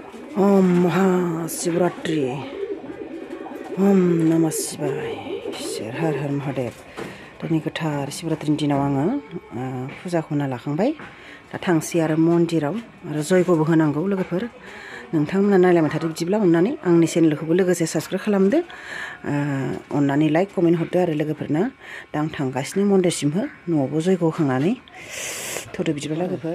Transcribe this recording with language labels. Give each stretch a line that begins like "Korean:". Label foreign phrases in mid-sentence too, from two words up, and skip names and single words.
Sanskrit: ओम महाशिवरात्रि ओम नमः शिवाय हर हर महादेव
Bodo: दिनै गोथार शिवरात्रिनि दिनाव आङो फुजाखौ होना लाखांबाय दा थांसै आरो मन्दिराव आरो जयगबो होनांगौ लोगोफोर नोंथांमोना नायलायबाय थादो बिदिब्ला अननानै आंनि चेनेलखौबो लोगोसे साबस्क्राइब खालामदो अननानै
English: like comment
Bodo: हरदो आरो लोगोफोरनो दा आं थांगासिनो मन्दिरसिमहो न'आवबो जयग होखांनानै थौदो बिदिब्ला लोगोफोर